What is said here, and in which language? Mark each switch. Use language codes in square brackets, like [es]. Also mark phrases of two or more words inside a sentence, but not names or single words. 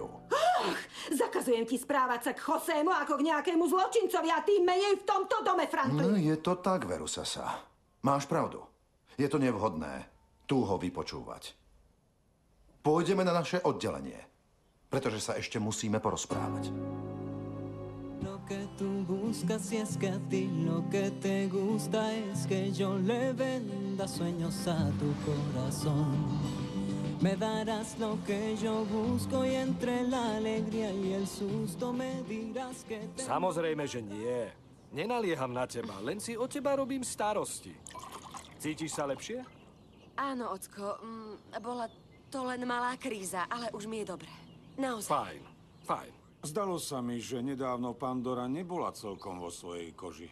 [sk] Zakazujem ti správať sa k Josému ako k nejakému zločincovi a tým menej v tomto dome, Franklin. No, je to tak, veru, Sasa. Máš pravdu. Je to nevhodné tu ho vypočúvať. Pôjdeme na naše oddelenie, pretože sa ešte musíme porozprávať. [es] Lo que tú buscas si es que a ti lo que te gusta es que yo le venda sueños a tu corazón. Me darás lo que yo busco y entre la alegría y el susto me dirás que te... [sk] Samozrejme, že nie. Nenalieham na teba, len si o teba robím starosti. Cítiš sa lepšie? Áno, ocko, bola to len malá kríza, ale už mi je dobre. Naozaj. Fajn, fajn. Zdalo sa mi, že nedávno Pandora nebola celkom vo svojej koži.